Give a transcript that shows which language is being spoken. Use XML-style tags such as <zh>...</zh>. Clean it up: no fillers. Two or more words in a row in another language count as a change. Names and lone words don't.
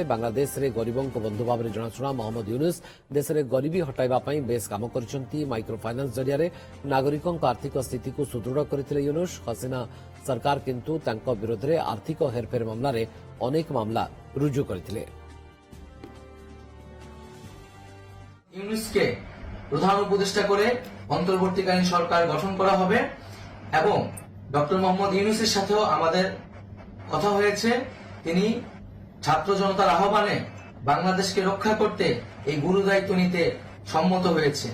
<or>ବାଂଲାଦେଶରେ ଗରିବଙ୍କ ବନ୍ଧୁ ଭାବରେ ଜଣାଶୁଣା ମହମ୍ମଦ ୟୁନୁସ୍ ଦେଶରେ ଗରିବୀ ହଟାଇବା ପାଇଁ ବେଶ୍ କାମ କରିଛନ୍ତି। ମାଇକ୍ରୋ ଫାଇନାନ୍ସ ଜରିଆରେ ନାଗରିକଙ୍କ ଆର୍ଥିକ ସ୍ଥିତିକୁ ସୁଦୃଢ଼ କରିଥିଲେ ୟୁନୁସ୍। ହସିନା ସରକାର କିନ୍ତୁ ତାଙ୍କ ବିରୋଧରେ ଆର୍ଥିକ ହେରଫେର ମାମଲାରେ ଅନେକ ମାମଲା ରୁଜୁ କରିଥିଲେ।</or> <bn>ইউনুসকে প্রধান উপদেষ্টা করে অন্তর্বর্তীকালীন সরকার গঠন করা হবে এবং ডক্টর মোহাম্মদ ইউনুসের সাথেও আমাদের কথা হয়েছে। তিনি ছাত্র জনতার আহ্বানে বাংলাদেশকে রক্ষা করতে এই গুরু দায়িত্ব নিতে সম্মত হয়েছে।</bn>